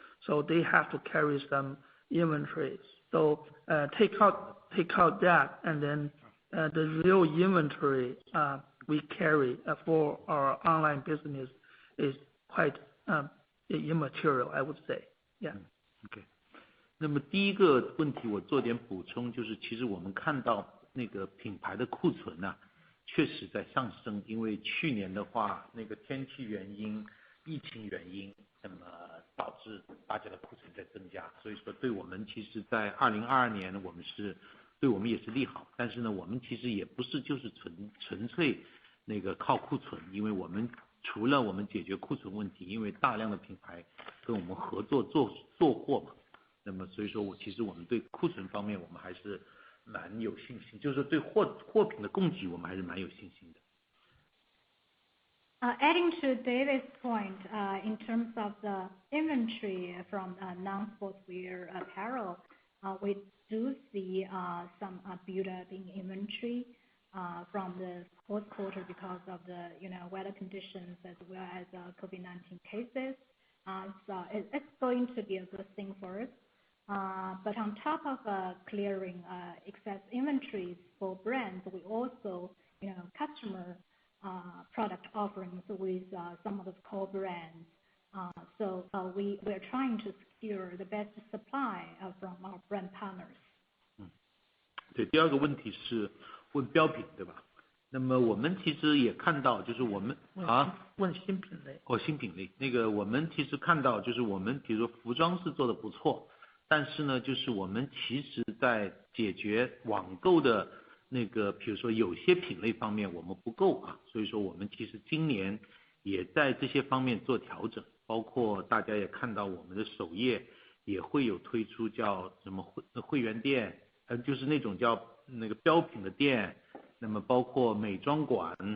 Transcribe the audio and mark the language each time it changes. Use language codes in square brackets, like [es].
[en] So they have to carry some inventory. So take out that, and then the real inventory we carry for our online business is quite immaterial, I would say. Yeah. OK。 [zh] 那么第一个问题我做点补充，就是其实我们看到那个品牌的库存呢，确实在上升，因为去年的话，那个天气原因、疫情原因，那么导致大家的库存在增加，所以说对我们其实在2022年对我们也是利好，但是呢，我们其实也不是就是纯粹那个靠库存，因为我们除了我们解决库存问题，因为大量的品牌跟我们合作做货嘛，那么所以说其实我们对库存方面我们还是蛮有信心，就是对货品的供给我们还是蛮有信心的。 [en] Adding to David's point, in terms of the inventory from non-sportswear apparel, we do see some build-up in inventory from the fourth quarter because of the weather conditions as well as COVID-19 cases. So it's going to be a good thing for us. But on top of clearing excess inventories for brands, we also customer product offerings with some of the core brands. So we're trying to secure the best supply from our brand partners. [zh] 对，第二个问题是问标品，对吧？那么我们其实也看到，就是我们问新品类。新品类，那个我们其实看到，就是我们比如说服装是做的不错，但是呢，就是我们其实在解决网购的那个，比如说有些品类方面我们不够啊，所以说我们其实今年也在这些方面做调整，包括大家也看到我们的首页也会有推出叫什么会员店，就是那种叫那个标品的店，那么包括美妆馆，